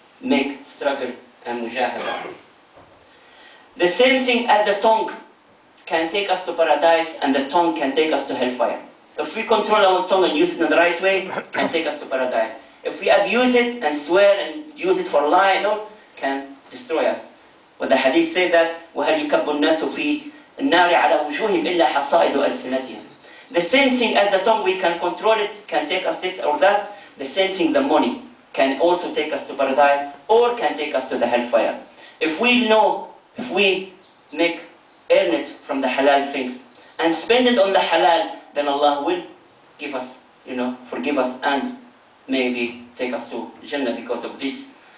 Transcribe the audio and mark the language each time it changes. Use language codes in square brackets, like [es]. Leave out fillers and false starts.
[en] Make struggle and mujahada. The same thing as the tongue can take us to paradise, and the tongue can take us to hellfire. If we control our tongue and use it in the right way, it can take us to paradise. If we abuse it and swear and use it for lying, it can destroy us. But the hadith said that [ar] وَهَلْ يُكَبُّ النَّاسُ فِي النَّارِ عَلَى وُجُوهِهِمْ إِلَّا حَصَائِدُ أَلْسِنَتِهِمْ. [en] The same thing as the tongue, we can control it, can take us this or that. The same thing, the money can also take us to paradise or can take us to the hellfire. If we know, if we earn it from the halal things and spend it on the halal, then Allah will give us, forgive us and maybe take us to Jannah because of this.